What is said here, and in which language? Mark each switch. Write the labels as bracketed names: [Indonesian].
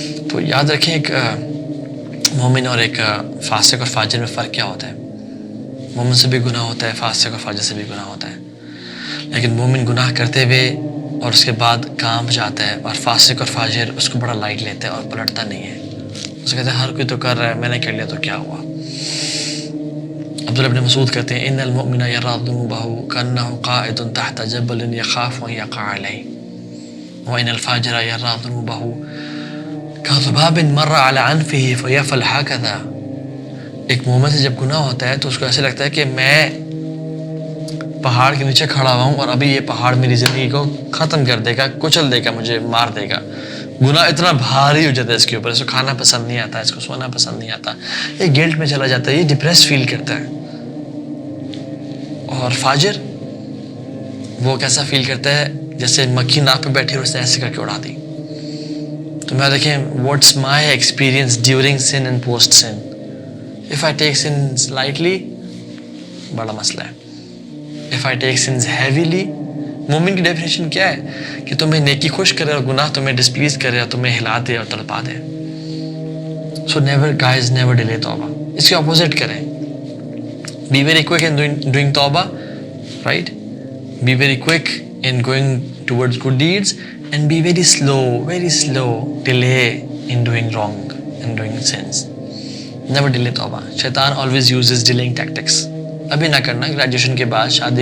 [Urdu] تو یاد رکھیں ایک مومن اور ایک فاسق اور فاجر میں فرق کیا ہوتا ہے. مومن سے بھی گناہ ہوتا ہے, فاسق اور فاجر سے بھی گناہ ہوتا ہے, لیکن مومن گناہ کرتے ہوئے اور اس کے بعد کام جاتا ہے, اور فاسق اور فاجر اس کو بڑا لائٹ لیتا ہے اور پلٹتا نہیں ہے. اس کہتے ہیں ہر کوئی تو کر رہا ہے, میں نے کر لیا تو کیا ہوا. [Arabic] عبداللہ بن مسعود [Urdu] کہتے ہیں [Arabic] ان المؤمن یرى ذنوبه كأنه قاعد تحت جبل يخاف ان يقع عليه وان الفاجر يرى ذنوبه كذباب مر على عنفه فيفعل هكذا. [Urdu] ایک مومن سے جب گناہ ہوتا ہے تو اس کو ایسے لگتا ہے کہ میں پہاڑ کے نیچے کھڑا ہوا ہوں اور ابھی یہ پہاڑ میری زندگی کو ختم کر دے گا, کچل دے گا, مجھے مار دے گا. گناہ اتنا بھاری ہو جاتا ہے اس کے اوپر, اس کو کھانا پسند نہیں آتا, اس کو سونا پسند نہیں آتا, یہ گلٹ میں چلا جاتا ہے, یہ ڈپریس فیل کرتا ہے. اور فاجر وہ کیسا فیل کرتا ہے جیسے مکھی ناک پہ بیٹھی اور اس نے ایسے کر کے اڑا دی. تو میں دیکھیں [English] What's my experience during sin and post sin. If I take sins lightly [Urdu] بڑا مسئلہ ہے, [English] If I take sins heavily. [Urdu] مومن کی ڈیفینیشن کیا ہے کہ تمہیں نیکی خوش کرے اور گناہ تمہیں ڈسپلیز کرے اور تمہیں ہلا دے اور تڑپا دے. [English] So never guys never delay توبہ. [Urdu] اس کے اپوزٹ کریں, [English] be very quick in doing tawbah, right? Be very quick in going towards good deeds and be very slow delay in doing wrong and doing sins. Never delay tawbah. Shaitan always uses delaying tactics. [Urdu] ابھی نہ کرنا, graduation کے بعد, شادی